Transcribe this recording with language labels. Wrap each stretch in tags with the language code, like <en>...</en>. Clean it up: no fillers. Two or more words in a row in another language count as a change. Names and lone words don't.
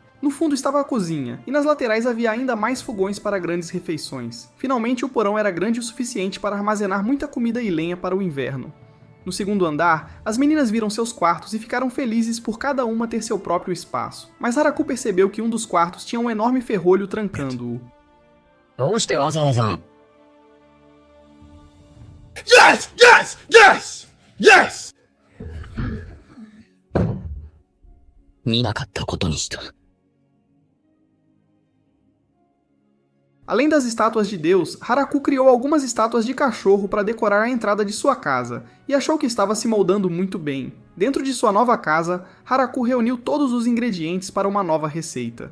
<pt>No fundo estava a cozinha, e nas laterais havia ainda mais fogões para grandes refeições. Finalmente o porão era grande o suficiente para armazenar muita comida e lenha para o inverno. No segundo andar, as meninas viram seus quartos e ficaram felizes por cada uma ter seu próprio espaço. Mas Haraku percebeu que um dos quartos tinha um enorme ferrolho trancando-o.</pt> <en>Yes! Yes! Yes! Yes!</en> <ja>見なかったことにした。</ja> <pt>Além das estátuas de Deus, Haraku criou algumas estátuas de cachorro para decorar a entrada de sua casa, e achou que estava se moldando muito bem. Dentro de sua nova casa, Haraku reuniu todos os ingredientes para uma nova receita.</pt>